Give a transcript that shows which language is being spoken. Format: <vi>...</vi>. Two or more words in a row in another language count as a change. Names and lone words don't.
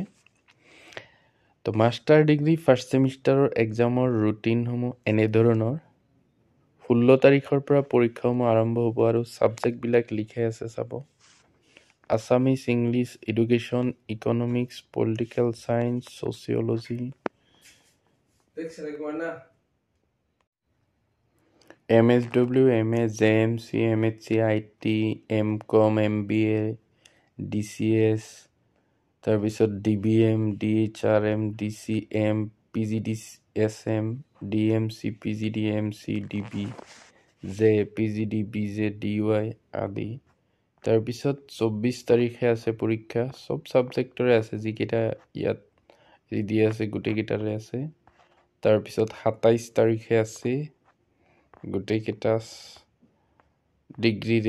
<as>তো</as> <en>master degree first semester exam routines</en> <as>এনেধৰণৰ 16 তাৰিখৰ পৰা পৰীক্ষাসমূহ আৰম্ভ হ'ব আৰু ছাবজেক্টবিলাক লিখাই আছে চাব।</as> <en>Assamese, English, Education, Economics, Political Science, Sociology,</en> <as>MSW, MA, JMC, MHC, IT, MCOM, MBA, DCS, তাৰপিছত DBM, DHRM, DCM, PGDSM, DMC, PGDMC, DB, J, PGD, BJ, DY আদি। তাৰপিছত 24 তাৰিখে আছে পৰীক্ষা। সব ছাবজেক্টৰে আছে, যিকেইটা ইয়াত দি আছে গোটেইকেইটাৰে আছে। তাৰপিছত 27 তাৰিখে আছে গোটেইকেইটা ডিগ্ৰীৰে।</as>